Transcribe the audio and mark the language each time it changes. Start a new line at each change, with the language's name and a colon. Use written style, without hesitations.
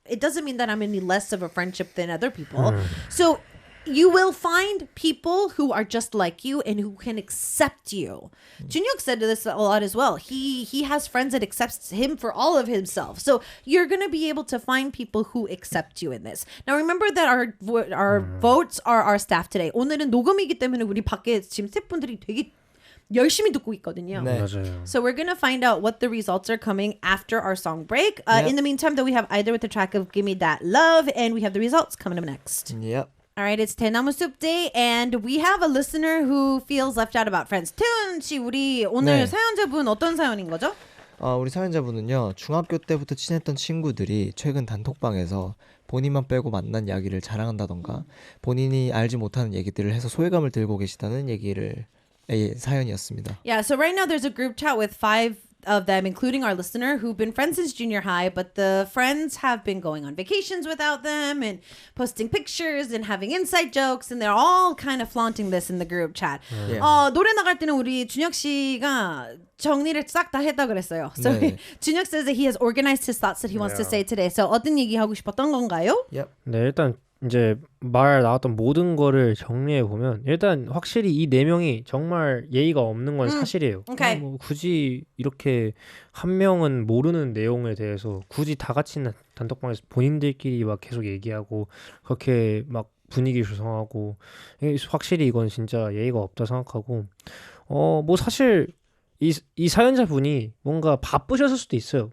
English: It doesn't mean that I'm any less of a friendship than other people. So you will find people who are just like you and who can accept you. Junhyuk said this a lot as well. He has friends that accepts him for all of himself. So you're going to be able to find people who accept you in this. Now remember that our votes are our staff today.
Korean: 오늘은 녹음이기 때문에 우리 밖에 지금 스태프분들이 되게 열심히 듣고 있거든요. 네. 맞아요.
English: So we're gonna find out what the results are coming after our song break. In the meantime, though, we have either with the track of "Give Me That Love" and we have the results coming up next. Yep. All right, it's 대나무 숲 Day, and we have a listener who feels left out about friends.
Korean: 태훈 씨, 우리 오늘 네. 사연자분 어떤 사연인 거죠? 우리 사연자분은요, 중학교 때부터 친했던 친구들이 최근 단톡방에서 본인만 빼고 만난 이야기를 자랑한다던가 본인이 알지 못하는 얘기들을 해서 소외감을 들고 계시다는 사연이었습니다.
English: Yeah, so right now there's a group chat with 5 of them, including our listener, who've been friends since junior high, but the friends have been going on vacations without them and posting pictures and having inside jokes, and they're all kind of flaunting this in the group chat. Yeah.
Korean: 노래 나갈 때는 우리 준혁 씨가 정리를 싹 다 했다 그랬어요.
English: So
Korean: 네.
English: 준혁 says that he has organized his thoughts that he wants to say today.
Korean: So 어떤 얘기 하고 싶었던 건가요?
English: Yep.
Korean: 네, 일단 이제 말 나왔던 모든 거를 정리해 보면 일단 확실히 이 네 명이 정말 예의가 없는 건 사실이에요. 오케이. 뭐 굳이 이렇게 한 명은 모르는 내용에 대해서 굳이 다 같이 있는 단톡방에서 본인들끼리 막 계속 얘기하고 그렇게 막 분위기 조성하고 확실히 이건 진짜 예의가 없다 생각하고 뭐 사실 이 사연자분이 뭔가 바쁘셨을 수도 있어요.